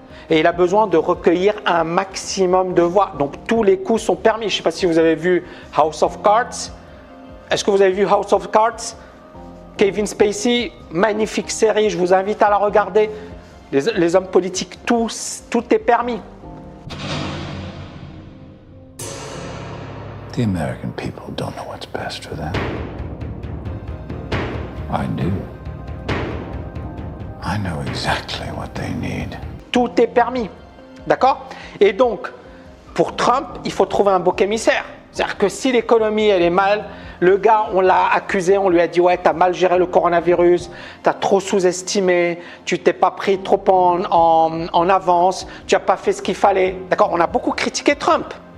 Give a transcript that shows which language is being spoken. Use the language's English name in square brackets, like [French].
[French] et il a besoin de recueillir un maximum de voix. Donc tous les coups sont permis. Je ne sais pas si vous avez vu House of Cards. Est-ce que vous avez vu House of Cards? Kevin Spacey, magnifique série, je vous invite à la regarder. Les hommes politiques, tout est permis. [English] The American people don't know what's best for them. I do. I know exactly what they need. [French] Tout est permis, d'accord? Et donc, pour Trump, il faut trouver un bouc émissaire. C'est-à-dire que si l'économie, elle est mal, le gars, on l'a accusé, on lui a dit « Ouais, t'as mal géré le coronavirus, t'as trop sous-estimé, tu t'es pas pris trop en avance, tu n'as pas fait ce qu'il fallait. » D'accord? On a beaucoup critiqué Trump.